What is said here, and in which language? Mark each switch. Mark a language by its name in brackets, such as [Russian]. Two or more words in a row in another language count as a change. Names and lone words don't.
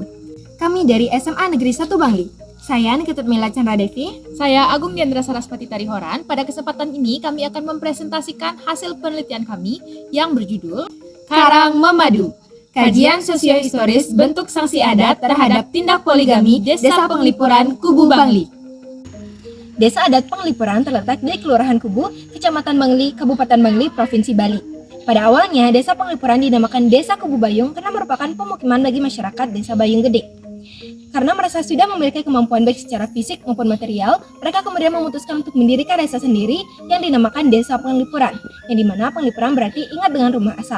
[Indonesian] Kami dari SMA Negeri 1 Bangli. Saya Niketut Mila Chandra Devi. Saya Agung Diandra Saraspati Tarihoran. Pada kesempatan ini kami akan mempresentasikan hasil penelitian kami yang berjudul Karang Memadu. Kajian sosiohistoris bentuk sanksi adat terhadap tindak poligami Desa Penglipuran, Kubu Bangli. Desa adat Penglipuran terletak di Kelurahan Kubu, Kecamatan Bangli, Kabupaten Bangli, Provinsi Bali. Pada awalnya, Desa Penglipuran dinamakan Desa Kubu Bayung karena merupakan pemukiman bagi masyarakat Desa Bayung Gede. Karena merasa sudah memiliki kemampuan baik secara fisik maupun material, mereka kemudian memutuskan untuk mendirikan desa sendiri yang dinamakan Desa Penglipuran, yang dimana Penglipuran berarti ingat dengan rumah asal.